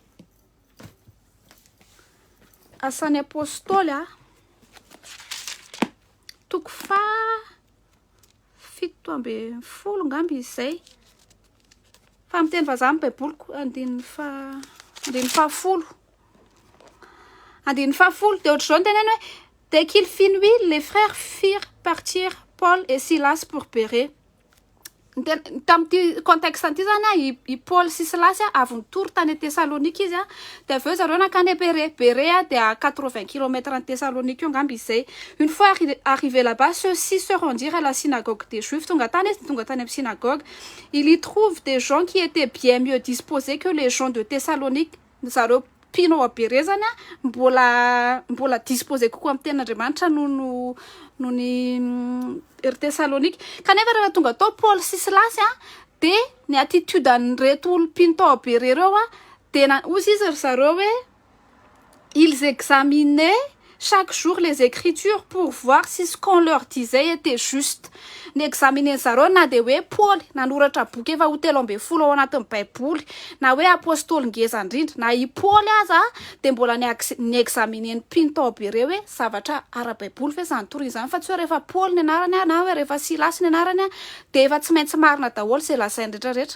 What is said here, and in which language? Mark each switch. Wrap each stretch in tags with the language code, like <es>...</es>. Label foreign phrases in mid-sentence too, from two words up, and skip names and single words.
<mg>Asan'ny apôstôly toko 17 ngamby izy zay. Fa miteny vazaha amin'ny baiboliko andin'ny fahafolo de ohatr'izao ny teneny hoe</mg> <fr>dès qu'il fit nuit les frères firent partir Paul et Silas pour Bérée.</fr> <mg>Tamin'ity contexte an'ity zany i Paul sy Silasy avy nitory tany Thessalonika izy de avy eo zareo nakany Bérée de</mg> <fr>à 80 km en</fr> <mg>Thessalonika io angamba izay.</mg> <fr>Une fois arrivé là-bas, ceux-ci se rendirent à la synagogue des Juifs.</fr> <mg>Tonga tany amin'ny synagogue.</mg> <fr>Il y trouve des gens qui étaient bien mieux disposés que les gens de Thessalonique.</fr> <mg>Zareo pinao a Bérée zany mbola disposé kokoa amin'ny tenin'Andriamanitra noho ny ery Thessalonika. Kanefa rehefa tonga tao Paul sy Silasy de ny attitude an'ireto olo mpino tao a Bérée reo de ozy izy ry zareo hoe</mg> <fr>ils examinaient chaque jour les écritures pour voir si ce qu'on leur disait était juste.</fr> <mg>Ny examiner zareo na de hoe Paul nanoratra boky efa ho 13 ao anatin'ny Baiboly na hoe apôstôly ngeza indrindra na i Paul aza de mbola ny examiner ny mpino tao Bérée hoe zavatra ara-Baiboly ve zany tory zany fa tsy hoe rehefa Paul ny anarany na hoe rehefa Silasy ny anarany de efa tsy maintsy marina daholo zay lasainy rehetrarehetra.</mg>